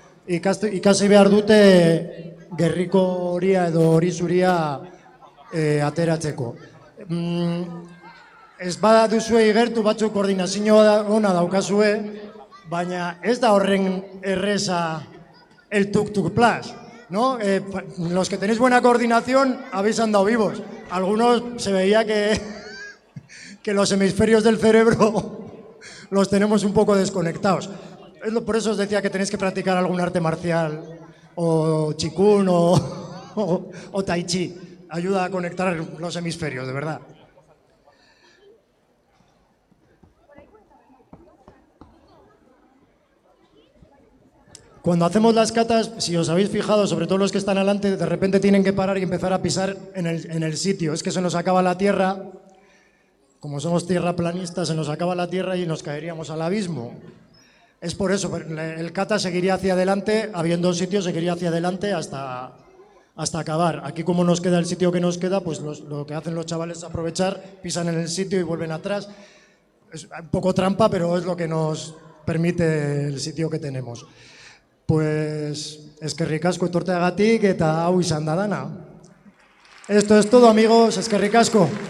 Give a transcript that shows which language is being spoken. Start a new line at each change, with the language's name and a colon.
Basque: Ikasi behar dute gerriko horia edo hori zuria ateratzeko. Ez bada duzue igertu batzuk koordinazioa ona daukazue, baina ez da horren erreza
Spanish: el tuk-tuk plus, ¿no? Los que tenéis buena coordinación habéis andado vivos. Algunos se veía que los hemisferios del cerebro los tenemos un poco desconectados. Por eso os decía que tenéis que practicar algún arte marcial, o chikun, o tai chi. Ayuda a conectar los hemisferios, de verdad. Cuando hacemos las catas, si os habéis fijado, sobre todo los que están adelante, de repente tienen que parar y empezar a pisar en el sitio. Es que se nos acaba la tierra, como somos tierraplanistas, se nos acaba la tierra y nos caeríamos al abismo. Es por eso, el cata seguiría hacia adelante, habiendo sitio, seguiría hacia adelante hasta acabar. Aquí, como nos queda el sitio que nos queda, pues lo que hacen los chavales es aprovechar, pisan en el sitio y vuelven atrás. Es un poco trampa, pero es lo que nos permite el sitio que tenemos.
Basque: Pues eskerrik asko etorteagatik eta hau izan da dana.
Spanish: Esto es todo, amigos,
Basque: eskerrik asko.